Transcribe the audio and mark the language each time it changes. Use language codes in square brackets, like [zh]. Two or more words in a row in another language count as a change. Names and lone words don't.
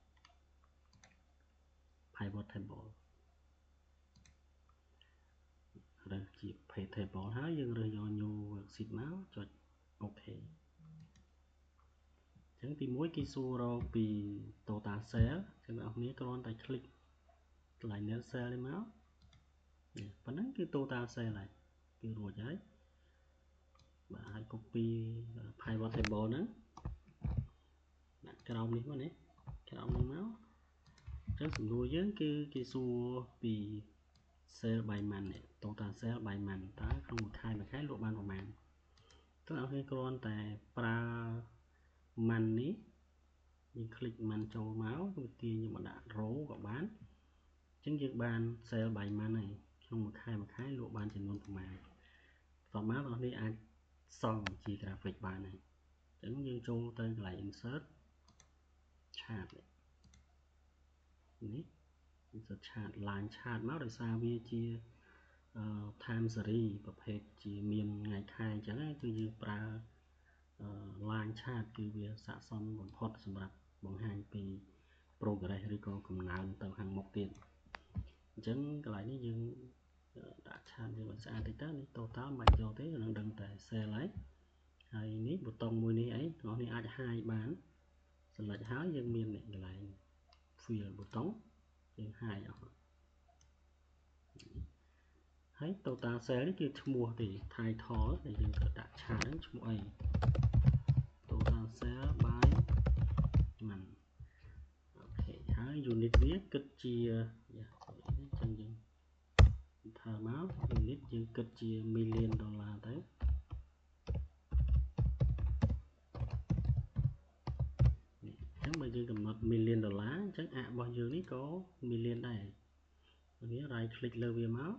[en] Pivot Table [km] រើសជា [en] Page Table [km] ហើយយើងរើសយក [en] New Worksheet [km] មកចុច OK អញ្ចឹងទី1គេសួររកពី [en] Total Cell [km] អញ្ចឹងអ្នកនរគ្នាគ្រាន់តែ click កន្លែង [en] Net Cell [km] នេះមកប៉ុ ណ្ណឹងគឺ [en] Total Cell [km] ហើយគឺរួចហើយបាទហើយ [en] copy Pivot Table [km] ហ្នឹងដាក់ក្រោមនេះមកណាក្រោមនេះមកអញ្ចឹងសំណួរ យើងគឺគេសួរពី [en] Cell by month [km] នេះ [en] Total Cell by month [km] តើក្នុងមួយខែលក់បានប្រមាណតើអ្នកនរគ្នាគ្រាន់តែប្រើ month នេះយើង click month ចូលមកវាទាញយើងមកដាក់ row ក៏បានអញ្ចឹងយើងបាន [en] Cell by month [km] ហើយក្នុងមួយខែលក់បានចំនួនប្រមាណបន្តមកអ្នកនរគ្នាអាចសង់ជា graphic បានហើយអញ្ចឹងយើងចូលទៅកន្លែង [en] insert chart [km] នេះ [en] insert chart line chart [km] មកដោយសារវាជា [en] time series [km] ប្រភេទជាមានថ្ងៃខែអញ្ចឹងគឺយើង ប្រើ [en] line chart [km] គឺវាស័ក្តិសមបំផុតសម្រាប់បង្ហាញពី progress ឬក៏កំណើនទៅខាងមុខទៀតអញ្ចឹងកន្លែងនេះយើងដាក់ chart យើងឲ្យស្អាតតិចទៅនេះ total មិនយកទេនឹងដឹងតែ cell ហើយនេះប៊ូតុងមួយនេះអីបងប្អូនអាច hide បាន select ហើយយើងមានកន្លែង fill ប៊ូតុងយើង hide អស់ ហើយ [en] total cell [km] នេះគឺឈ្មោះទេ title ដែលយើងត្រូវដាក់ chart ហ្នឹងឈ្មោះអី [en] total cell by month [km] អូខេហើយ unit វាគិតជាអញ្ចឹងយើងធ្វើមក unit យើងគិតជា [en] million dollar [km] ទៅ អញ្ចឹងបើយើងកំណត់ [en] million dollar [km] អញ្ចឹងអារបស់យើងនេះក៏ million ដែរវា [en] right click [km] លើវាមក